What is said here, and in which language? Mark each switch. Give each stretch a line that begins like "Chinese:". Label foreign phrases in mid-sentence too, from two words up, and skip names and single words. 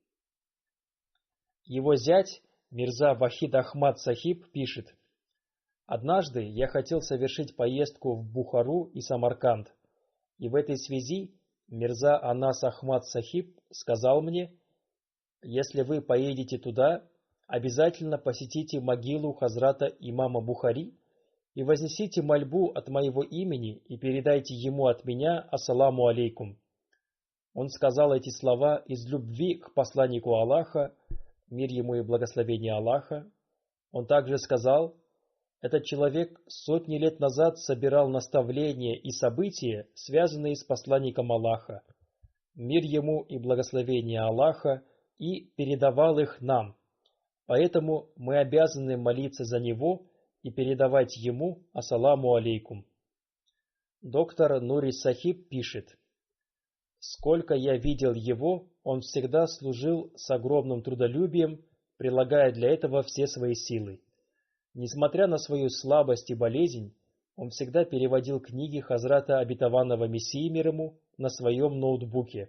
Russian: Его зять, Мирза Вахид Ахмад Сахиб, пишет: «Однажды я хотел совершить поездку в Бухару и Самарканд, и в этой связи Мирза Анас Ахмад Сахиб сказал мне: если вы поедете туда, обязательно посетите могилу Хазрата имама Бухари и вознесите мольбу от моего имени и передайте ему от меня
Arabic: السلام عليكم».
Russian: Он сказал эти слова из любви к посланнику Аллаха, мир ему и благословение Аллаха. Он также сказал: этот человек сотни лет назад собирал наставления и события, связанные с посланником Аллаха, мир ему и благословение Аллаха, и передавал их нам. Поэтому мы обязаны молиться за него и передавать ему
Arabic: السلام عليكم.
Russian: Доктор Нури Сахиб пишет: «Сколько я видел его, он всегда служил с огромным трудолюбием, прилагая для этого все свои силы. Несмотря на свою слабость и болезнь, он всегда переводил книги Хазрата Обетованного Мессии мир ему на своем ноутбуке.